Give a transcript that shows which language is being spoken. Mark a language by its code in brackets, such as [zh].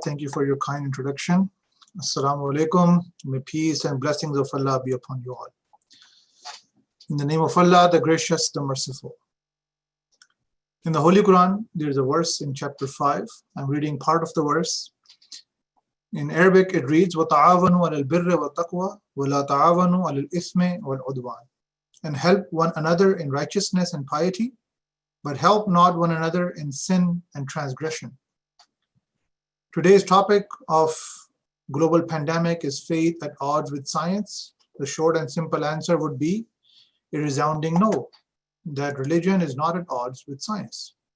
[en] Thank you for your kind introduction. Assalamu alaikum. May peace and blessings of Allah be upon you all. In the name of Allah, the gracious, the merciful. In the Holy Quran, there is a verse in chapter 5. I'm reading part of the verse. In Arabic, it reads, [ar] وَتَعَاوَنُوا عَلَى الْبِرِّ وَالتَّقْوَى وَلَا تَعَاوَنُوا عَلَى الْإِثْمِ وَالْعُدْوَانِ. [en] And help one another in righteousness and piety, but help not one another in sin and transgression. Today's topic of global pandemic is faith at odds with science. The short and simple answer would be a resounding no, that religion is not at odds with science.